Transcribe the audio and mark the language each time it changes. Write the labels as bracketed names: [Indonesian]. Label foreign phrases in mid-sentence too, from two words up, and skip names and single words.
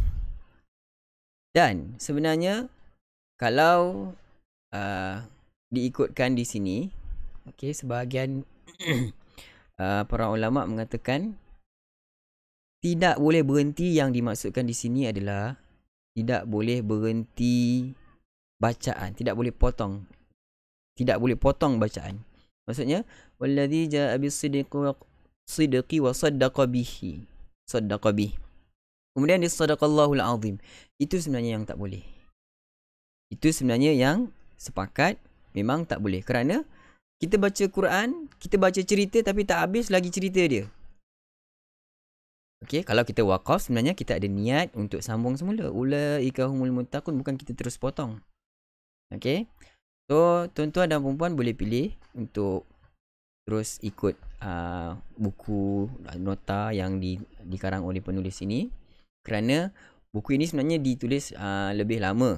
[Malay] Dan sebenarnya kalau diikutkan di sini, okey, sebahagian para ulama mengatakan tidak boleh berhenti. Yang dimaksudkan di sini adalah tidak boleh berhenti bacaan, tidak boleh potong. Tidak boleh potong bacaan. [Arabic] Maksudnya والذي جاء بالصدق وصدق به. صدق به. [Malay] Kemudian di [Arabic] صدق الله العظيم. [Malay] Itu sebenarnya yang tak boleh. Itu sebenarnya yang sepakat memang tak boleh. Kerana kita baca Quran, kita baca cerita tapi tak habis lagi cerita dia. Okey, kalau kita waqaf sebenarnya kita ada niat untuk sambung semula. [Arabic] أولئك هم المتقون, [Malay] bukan kita terus potong. Okey. So, tuan-tuan dan puan boleh pilih untuk terus ikut buku nota yang dikarang oleh penulis ini. Kerana buku ini sebenarnya ditulis lebih lama.